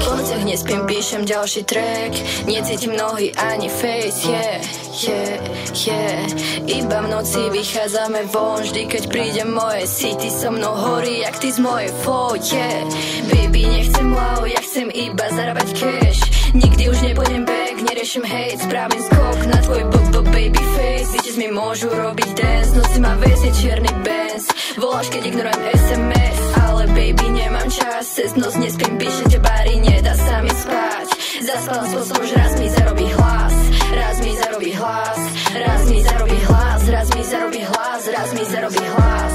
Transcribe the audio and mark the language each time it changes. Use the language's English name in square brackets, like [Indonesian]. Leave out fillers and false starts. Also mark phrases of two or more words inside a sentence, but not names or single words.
[Slovak] Po nociach nespím, píšem ďalší track, necítim nohy ani face, Iba v noci vychádzame von, vždy keď príde moje city, so mnou horí jak ty z mojej flow, Baby, nechcem wow, ja chcem iba zarábať cash. Nikdy už nepôjdem back, neriešim hate, spravím skok na tvoj [English] baby face. [Slovak] Bitches mi môžu robiť dance, noci ma vezie čierny Benz. Voláš, keď ignorujem SMS, ale baby, nemám čas. Cez noc nespím, píšem te bary, nedá sa mi spať. Zaspal som, že raz mi zarobí hlas, raz mi zarobí hlas, raz mi zarobí hlas, raz mi zarobí hlas, raz mi zarobí hlas.